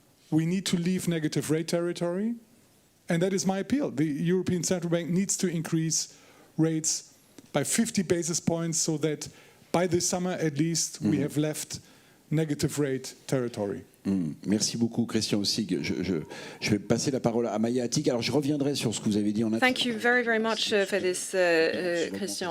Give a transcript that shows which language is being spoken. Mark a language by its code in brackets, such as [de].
[en] we need to leave negative rate territory. And that is my appeal. The European Central Bank needs to increase rates by 50 basis points so that by the summer at least we have left negative rate territory. [fr] Merci beaucoup, Christian Ossig. Je vais passer la parole à Maya Atig. Alors, je reviendrai sur ce que vous avez dit en [en] Thank you very, very much for this, Christian.